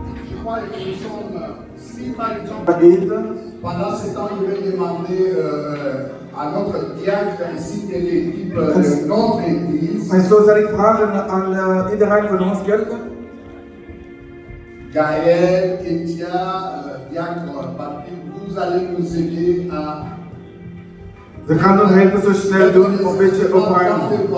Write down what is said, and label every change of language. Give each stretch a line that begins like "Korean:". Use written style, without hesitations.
French: Je crois que nous sommes, si par exemple, pendant ce temps, je vais demander à notre diacre ainsi que l'équipe de notre église.
Dutch: En zo zal ik vragen aan iedereen van ons kerk.
French: Gaël, Ketia, diacre Papi, vous allez nous aider à.
Dutch: Ze gaan nog even zo snel doen, een beetje opruimen.